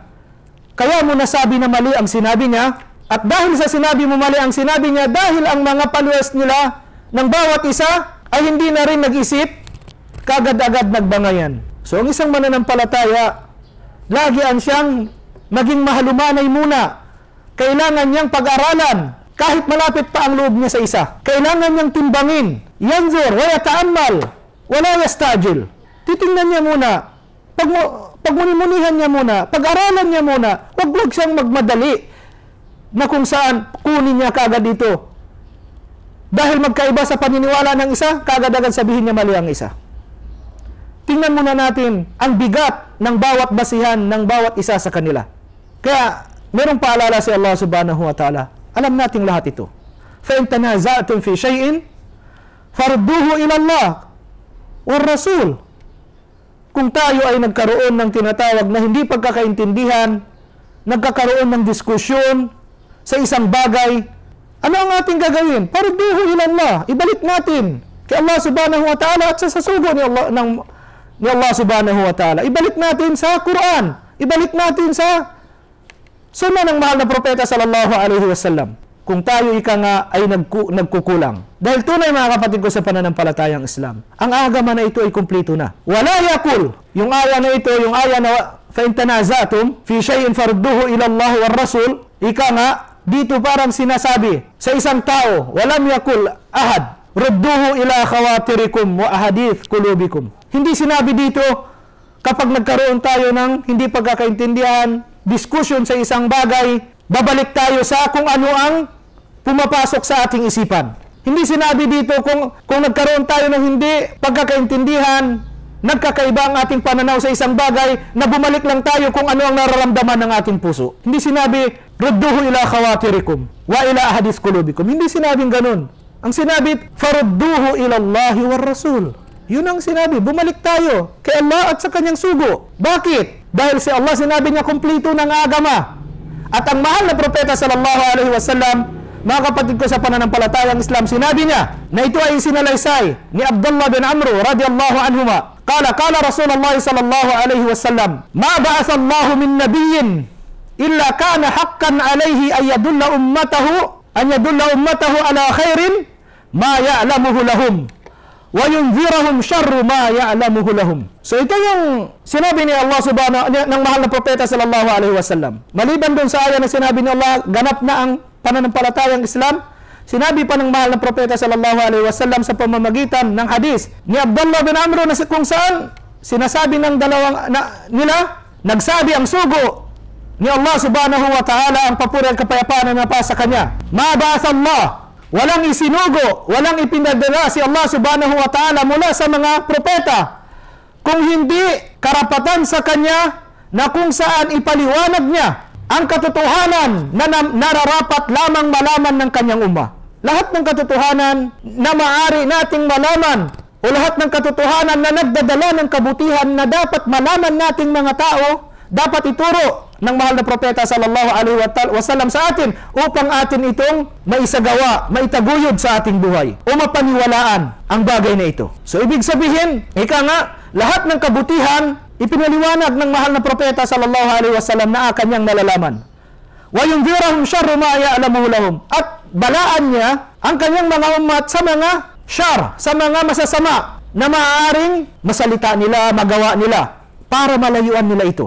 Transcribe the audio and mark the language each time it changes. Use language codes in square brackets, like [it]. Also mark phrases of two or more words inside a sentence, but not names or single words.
[tl] Kaya mo nasabi na mali ang sinabi niya, at dahil sa sinabi mo mali ang sinabi niya, dahil ang mga followers nila ng bawat isa ay hindi na rin nag-isip, kagad-agad nagbangayan. So ang isang mananampalataya, lagian siyang maging mahalumanay muna. Kailangan niyang pag-aralan kahit malapit pa ang loob niya sa isa. Kailangan niyang timbangin. [ar] ينظر، ويتأمل, ولا يستعجل. [tl] Titingnan niya muna. Pagmunimunihan niya muna. Pag-aralan niya muna. Huwag siyang magmadali na kung saan kunin niya kagad dito. Dahil magkaiba sa paniniwala ng isa, kagad-agad sabihin niya mali ang isa. Tingnan muna natin ang bigat ng bawat basihan ng bawat isa sa kanila. Kaya, merong paalala si Allah [ar] سبحانه وتعالى. [tl] Alam natin lahat ito. [ar] فَإِن تَنَازَعْتُمْ فِي شَيْءٍ فَرُدُّوهُ إِلَى اللَّهِ وَالرَّسُولِ. [tl] Kung tayo ay nagkaroon ng tinatawag na hindi pagkakaintindihan, nagkakaroon ng diskusyon sa isang bagay, ano ang ating gagawin? [ar] فَرُدُّوهُ إِلَى اللَّهِ. [tl] Ibalik natin kay Allah [ar] سبحانه وتعالى [tl] at sa sugo ni Allah subhanahu wa ta'ala. Ibalik natin sa Quran. Ibalik natin sa sunna ng mahal na propeta [ar] صلى الله عليه وسلم. [tl] Kung tayo nga ay nagkukulang. Dahil tunay mga kapatid ko sa pananampalatayang Islam, ang agama na ito ay kumplito na. [ar] ولا يقل. [tl] Yung aya na ito, yung aya na [ar] فَإِن تَنَازَعْتُمْ فِي شَيْءٍ فَرُدُّوهُ إِلَى اللَّهِ وَالرَّسُولِ. [tl] Nga, dito parang sinasabi sa isang tao, [ar] ولم يقل أحد, ردوه إلى خواطركم وأحاديث قلوبكم. [tl] Hindi sinabi dito, kapag nagkaroon tayo ng hindi pagkakaintindihan, diskusyon sa isang bagay, babalik tayo sa kung ano ang pumapasok sa ating isipan. Hindi sinabi dito kung nagkaroon tayo ng hindi pagkakaintindihan, nagkakaiba ang ating pananaw sa isang bagay, na bumalik lang tayo kung ano ang nararamdaman ng ating puso. Hindi sinabi, [ar] ردوه إلى خواطركم وإلى أحاديث قلوبكم. [tl] Hindi sinabing ganun. Ang sinabi, [ar] فردوه إلى الله والرسول. [tl] Yun ang sinabi, bumalik tayo kay Allah at sa kanyang sugo. Bakit? Dahil si Allah sinabi niya kumplito ng agama. At ang mahal na propeta [ar] صلى الله عليه وسلم, [tl] mga kapatid ko sa pananampalatayang Islam, sinabi niya na ito ay sinalaysay ni Abdullah bin Amr [ar] رضي الله عنهما. قال رسول الله صلى الله عليه وسلم، ما بعث الله من نبي إلا كان حقا عليه أن يدل أمته على خير ما يعلمه لهم وينذرهم شر ما يعلمه لهم. [tl] So ito yung sinabi ni Allah subhanahu ng mahal na propeta sallallahu alaihi wasallam. Maliban doon sa aya na sinabi ni Allah, ganap na ang pananampalatayang Islam, sinabi pa ng mahal na propeta [ar] صلى الله عليه وسلم [tl] sa pamamagitan ng hadis ni Abdullah bin Amr na kung saan sinasabi ng dalawang nila, nagsabi ang sugo ni Allah [ar] سبحانه وتعالى, [tl] ang papuri at kapayapaan na napa sa kanya. [ar] ما بعث الله, [tl] walang isinugo, walang ipinadala si Allah [ar] سبحانه وتعالى [tl] mula sa mga propeta, kung hindi karapatan sa kanya na kung saan ipaliwanag niya ang katotohanan na nararapat lamang malaman ng kanyang umma. Lahat ng katotohanan na maaari nating malaman o lahat ng katotohanan na nagdadala ng kabutihan na dapat malaman nating mga tao, dapat ituro ng mahal na propeta [ar] صلى الله عليه وسلم [tl] sa atin upang atin itong maisagawa, maitaguyod sa ating buhay o mapaniwalaan ang bagay na ito. So ibig sabihin, ika nga, lahat ng kabutihan ipinaliwanag ng mahal na propeta [ar] صلى الله عليه وسلم [tl] na kanyang nalalaman. [ar] وينذرهم شر ما يعلمه لهم, [tl] at balaan niya ang kanyang mga umat sa mga syar, sa mga masasama na maaaring masalita nila, magawa nila, para malayuan nila ito.